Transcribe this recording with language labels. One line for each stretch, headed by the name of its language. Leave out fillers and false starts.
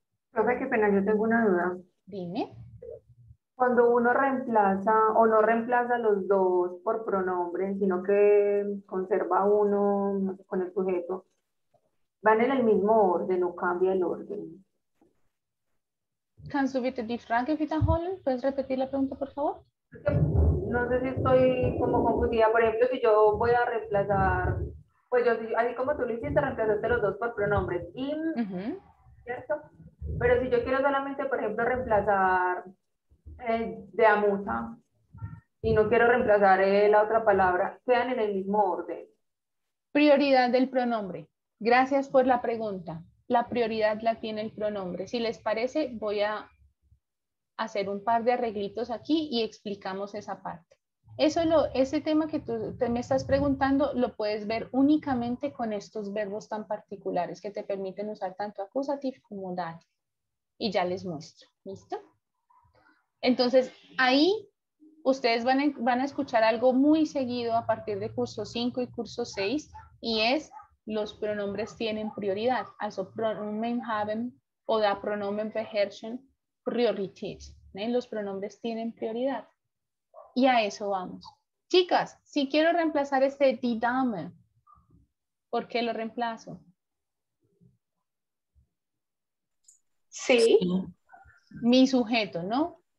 Spanish: Profe, qué pena, yo tengo una duda. Dime. Cuando uno reemplaza o no reemplaza los dos por pronombre, sino que conserva uno, no sé, con el sujeto, van en el mismo orden o cambia el orden.
German: Kannst du bitte die Frage wiederholen?
Spanish: ¿Puedes repetir la pregunta, por favor? No sé si estoy como confundida. Por ejemplo, si yo voy a reemplazar Pues yo, así como tú lo hiciste, reemplazaste los dos por pronombres. ¿Cierto? Pero si yo quiero solamente, por ejemplo, reemplazar de amusa y no quiero reemplazar la otra palabra, quedan en el mismo orden. Prioridad del pronombre. Gracias por la pregunta. La prioridad la tiene el pronombre. Si les parece, voy a hacer un par de arreglitos aquí y explicamos esa parte. Ese tema que tú me estás preguntando lo puedes ver únicamente con estos verbos tan particulares que te permiten usar tanto acusativo como dative. Y ya les muestro. ¿Listo? Entonces, ahí ustedes van a escuchar algo muy seguido a partir de curso 5 y curso 6 y es los pronombres tienen prioridad.
German: Also Pronomen haben oder Pronomen beherrschen Priorität.
Spanish: Los pronombres tienen prioridad. Y a eso vamos. Chicas, si quiero reemplazar este die Dame, ¿por qué lo reemplazo? Sí. Mi sujeto, ¿no?